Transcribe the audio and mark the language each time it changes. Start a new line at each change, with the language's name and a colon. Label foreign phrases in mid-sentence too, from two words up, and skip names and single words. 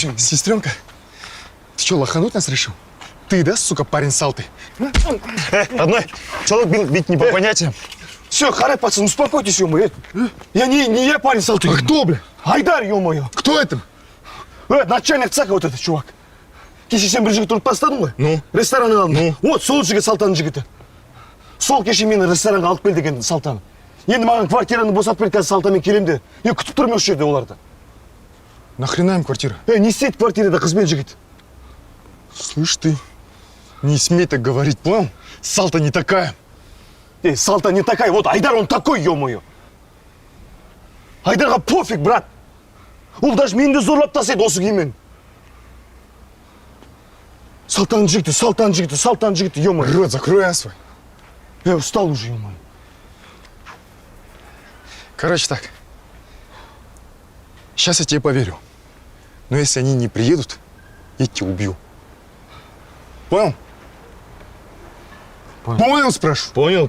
Russian: Сестренка, ты что, лохануть нас решил? Ты, да, сука, парень с Алты? Одной человек бить не по понятиям. Все, харе, пацан, успокойтесь, ё-моё. Я не я парень с Алты. А кто, бля? Айдар, ё-моё. Кто это? Начальник цеха вот этот чувак.
Kazakh: Кеше сен бір жігіт ұрып тастадың ғой?
Russian: Ну?
Kazakh: Ресторан алды. Вот, сол жігіт Салтанның жігіті. Сол кеше мені ресторанға алып кел деген Салтан. Енді маған квартираны босатып бер, қазір Салтанмен келем де. Мен күтіп тұрмын осы жерде оларды.
Russian: Нахрена им квартира?
Kazakh: Не істейді квартирада қыз бен жігіт?
Russian: Слышь ты, не смей так говорить, понял? Салта не такая. Салта не такая, вот Айдар он такой, ё-моё.
Kazakh: Айдарға пофиг, брат. Ол даже мені де зорлап тастайды осы киіммен. Салтанның жігіті, ё-моё.
Russian: Рот закрой, а, свой. Я устал уже, ё-моё. Короче так, сейчас я тебе поверю. Но если они не приедут, я тебя убью. Понял? Понял, спрашиваю?